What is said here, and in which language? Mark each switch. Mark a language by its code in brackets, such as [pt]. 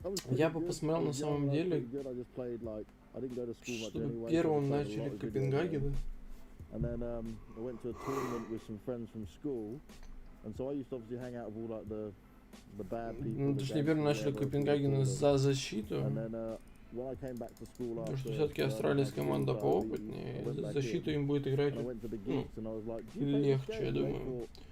[ru] Я бы посмотрел на самом деле, чтобы первым начали Копенгаген. [en] And then I went to a tournament with some friends from school, and so I used to obviously hang out with all like the bad people. [ru] Ну, точнее, первым начали Копенгаген за защиту. Потому что все-таки Astralis команда поопытнее, и за защиту им будет играть легче, я думаю.